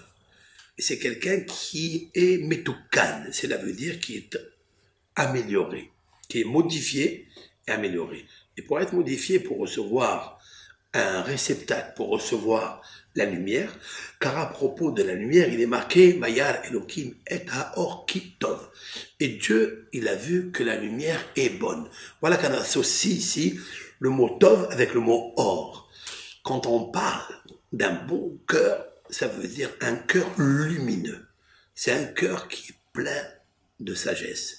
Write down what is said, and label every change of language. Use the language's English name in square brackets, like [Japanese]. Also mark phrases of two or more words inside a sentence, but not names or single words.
[French] C'est quelqu'un qui est metoukan, cela veut dire qui est amélioré, qui est modifié et amélioré. Et pour être modifié, pour recevoir un réceptacle, pour recevoir la lumière, car à propos de la lumière, il est marqué « [Hebrew] וירא אלהים את האור כי טוב ». [French] Et Dieu, il a vu que la lumière est bonne. Voilà qu'on associe ici le mot « tov » avec le mot « or ». Quand on parle d'un bon cœur, ça veut dire un cœur lumineux. C'est un cœur qui est plein de sagesse.